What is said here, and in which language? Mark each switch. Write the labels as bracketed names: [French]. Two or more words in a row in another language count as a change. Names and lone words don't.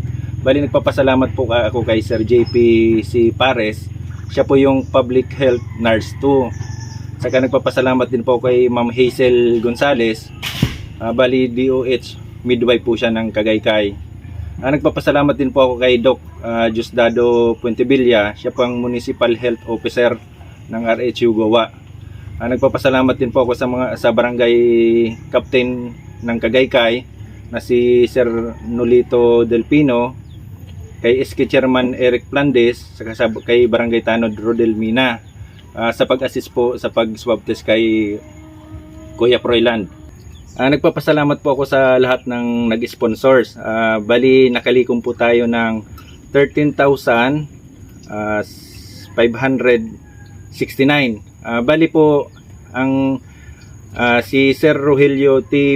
[Filipino] Bali nagpapasalamat po ako kay Sir JP C. Pares. Siya po yung [English] public health nurse [Filipino] 2. Saka nagpapasalamat din po kay Ma'am Hazel Gonzales. Bali DOH midwife po siya ng Cagaykay. Nagpapasalamat din po ako kay Doc Diosdado Puentevilla. Siya po ang [English] Municipal Health Officer [Filipino] ng RHU Gowa. Nagpapasalamat din po ako sa barangay captain ng Cagaykay na si Sir Nolito Delpino, kay SK Chairman Eric Plandes, saka kay Barangay Tanod Rodel Mina sa pag-assist po sa pag- [English] swab test [Filipino] kay Kuya Froilan. Nagpapasalamat po ako sa lahat ng nag-sponsors. Bali nakalikom po tayo ng 13,569. Bali po ang si Sir Rogelio T.